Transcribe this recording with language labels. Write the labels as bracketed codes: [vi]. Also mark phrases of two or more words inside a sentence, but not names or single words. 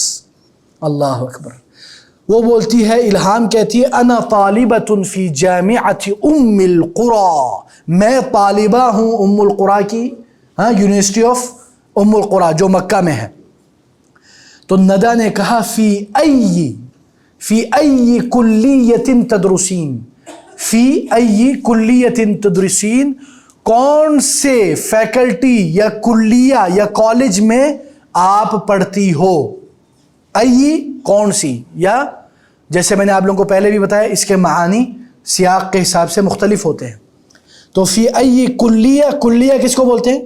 [ur] اللہ اکبر. وہ بولتی ہے, الہام کہتی ہے [ar] انا طالبۃ فی جامعۃ ام القری, [ur] میں طالبہ ہوں ام القری کی, ہاں, [en] university of [ur] ام القری جو مکہ میں ہے. تو ندہ نے کہا [ar] فی ای کلیۃ تدرسین, فی ای کلیۃ تدرسین, [ur] کون سے فیکلٹی یا کلیہ یا کالج میں آپ پڑھتی ہو؟ ای کون سی, یا جیسے میں نے آپ لوگوں کو پہلے بھی بتایا اس کے معانی سیاق کے حساب سے مختلف ہوتے ہیں. تو [ar] فی ای کلیہ، [ur] کلیہ کس کو بولتے ہیں؟